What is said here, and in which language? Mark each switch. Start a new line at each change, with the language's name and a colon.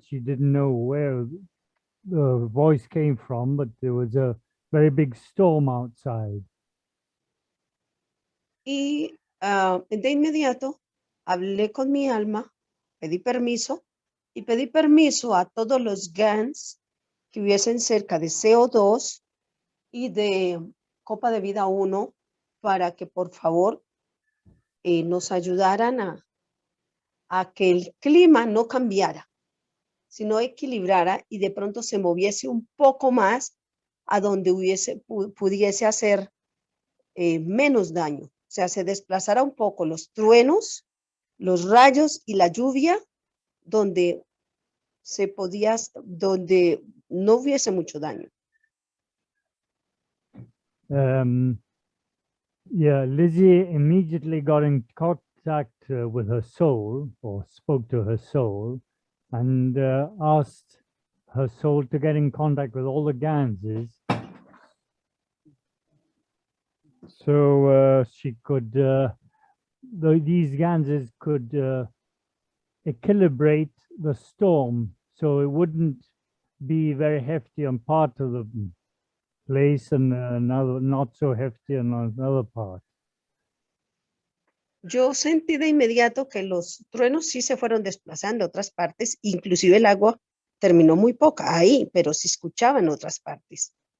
English: She didn't know where the voice came from, but there was a very big storm outside.
Spanish: Y de inmediato hablé con mi alma, pedí permiso y pedí permiso a todos los GANs que hubiesen cerca de CO2 y de Copa de Vida 1 para que por favor nos ayudaran a que el clima no cambiara, sino equilibrara y de pronto se moviese un poco más a donde pudiese hacer menos daño. O sea, se desplazara un poco los truenos, los rayos y la lluvia donde donde no hubiese mucho daño.
English: Yeah, Lizzie immediately got in contact with her soul, or spoke to her soul, and asked her soul to get in contact with all the Ganses, so she could, these Ganses could equilibrate the storm, so it wouldn't be very hefty on part of the place and another not so hefty on another part.
Spanish: Yo sentí de inmediato que los truenos sí se fueron desplazando a otras partes, inclusive el agua terminó muy poca ahí, pero se escuchaba en otras partes.